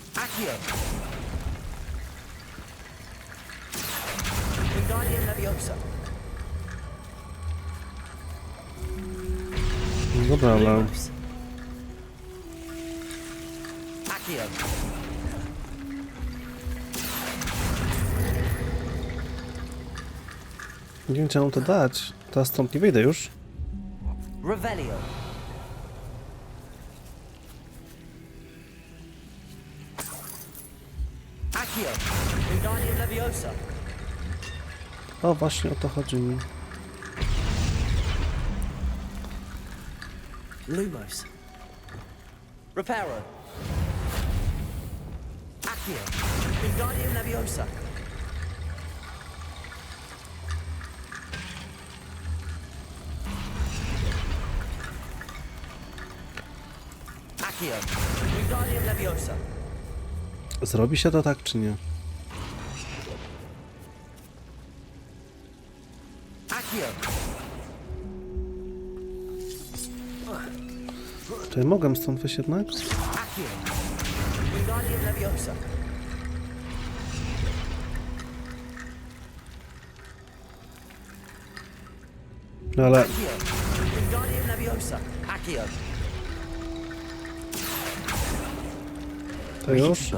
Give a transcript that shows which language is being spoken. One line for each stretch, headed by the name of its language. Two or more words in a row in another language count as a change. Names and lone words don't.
Polish: Accio. Wingardium Leviosa. No dobra, ale... Lumos. Accio. Nie wiem, czy mam to dać. Teraz stąd nie wyjdę już. Revelio. Accio. Wingardium Leviosa. O, właśnie o to chodzi mi. Lumos. Reparo. Accio. Wingardium Leviosa. Accio. Wingardium Leviosa. Zrobi się to tak, czy nie? Accio. Czy ja mogę stąd wyjść jednak? Accio. Wingardium Leviosa. No ale... Accio. Wingardium Leviosa. Accio. To już?